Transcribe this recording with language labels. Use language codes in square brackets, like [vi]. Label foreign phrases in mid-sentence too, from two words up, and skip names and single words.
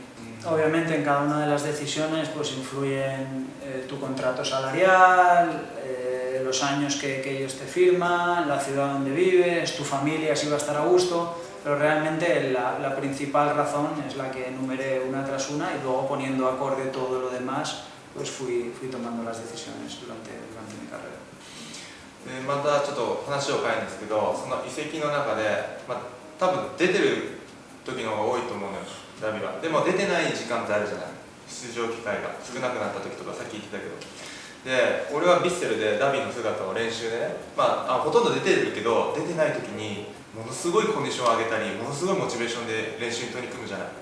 [es] Obviamente en cada una de las decisiones pues influyen tu contrato salarial, los años que ellos te firman, la ciudad donde vives, tu familia si va a estar a gusto, pero realmente la principal razón es la que enumeré una tras una y luego poniendo acorde todo lo demás pues fui tomando las decisiones durante mi carrera. [ja] またちょっと話を変えるんですけど、その移籍の中で、多分出てる時の方が多いと思うのよ、ダビは。でも出てない時間ってあるじゃない、出場機会が少なくなった時とかさっき言ってたけど。で、俺はヴィッセルでダビの姿を練習でね、ほとんど出てるけど出てない時にものすごいコンディションを上げたり、ものすごいモチベーションで練習に取り組むじゃない。